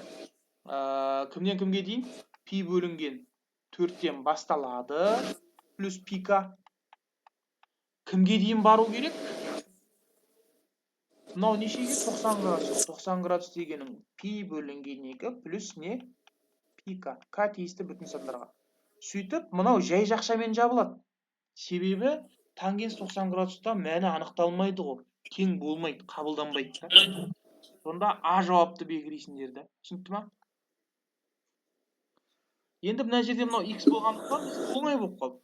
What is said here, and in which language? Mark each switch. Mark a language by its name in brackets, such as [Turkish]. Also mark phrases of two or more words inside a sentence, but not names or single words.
[Kazakh] Кімден кімге дейін? Пи бөлінген 4-тен басталады. Плюс пика. Кімге дейін бару керек? Мынау нешеге? 90 градус. 90 градус дегенің пи бөлінген 2 плюс не? Пика. К тиісті бүтін сандарға. Сөйтіп, мынау жай жақшамен жабылады. Себебі тангенс 90 градуста мәні анықталмайды ғой. Тең болмайды, қабылданбайды да. Сонда А жауапты белгілейсіңдер да. Түсінікті ма? Енді мына жерде мынау x болғандықтан біз оңай болып қалды.